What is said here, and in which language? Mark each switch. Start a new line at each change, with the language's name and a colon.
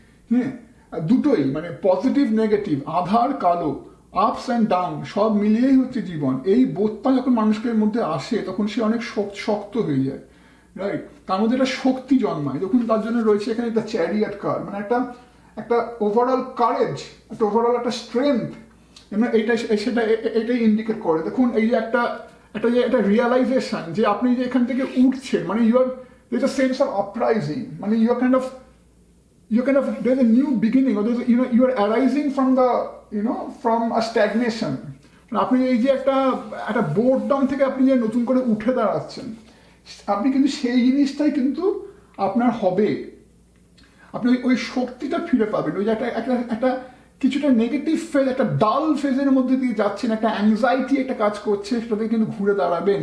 Bangla: হ্যাঁ, দুটোই মানে পজিটিভ নেগেটিভ, আধার কালো, আপস অ্যান্ড ডাউন, সব মিলিয়েই হচ্ছে জীবন। এই বোধটা যখন মানুষের মধ্যে আসে, তখন সে অনেক শক্ত হয়ে যায়, রাইট? তার মধ্যে একটা শক্তি জন্মায়, যখন তার জন্য রয়েছে এখানে একটা চ্যারিয়ট কার, মানে একটা একটা ওভারঅল কারেজ, একটা ওভারঅল একটা স্ট্রেংথ, এইটা সেটা এটাই ইন্ডিকেট করে। দেখুন এই যে একটা একটা যে একটা রিয়ালাইজেশন, যে আপনি যে এখান থেকে উঠছেন, মানে your
English: there's a sense of uprising, মানে you're kind of there's a new beginning, or there's you are arising from the from a stagnation.
Bangla: আপনি এই যে একটা একটা বোর্ডডাউন থেকে আপনি যে নতুন করে উঠে দাঁড়াচ্ছেন, আপনি কিন্তু সেই জিনিসটাই কিন্তু আপনার হবে। আপনি ওই শক্তিটা ফিরে পাবেন। ওই যে একটা একটা একটা কিছুটা নেগেটিভ ফেজ, একটা ডাল ফেজের মধ্যে দিয়ে যাচ্ছেন, একটা অ্যাংজাইটি একটা কাজ করছে, সেটাতে কিন্তু ঘুরে দাঁড়াবেন।